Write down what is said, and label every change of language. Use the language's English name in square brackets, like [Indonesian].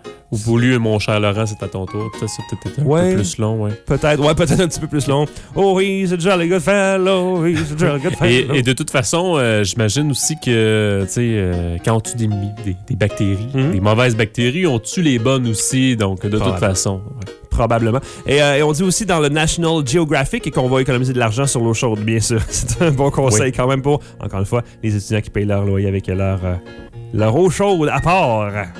[French] Ou voulu, mon cher Laurent, c'est à ton tour. Peut-être c'est peut-être un peu plus long, ouais. Peut-être, ouais, peut-être un petit peu plus long. [English] Oh, he's a jolly good fellow, he's a jolly good fellow. [French] Et de toute façon, j'imagine aussi que, tu sais, quand on tue des bactéries, mm-hmm. des mauvaises bactéries, on tue les bonnes aussi, donc de toute façon, ouais. Probablement. Et on dit aussi dans le National Geographic qu'on va économiser de l'argent sur l'eau chaude, bien sûr. C'est un bon conseil quand même pour, encore une fois, les étudiants qui payent leur loyer avec leur eau chaude à part.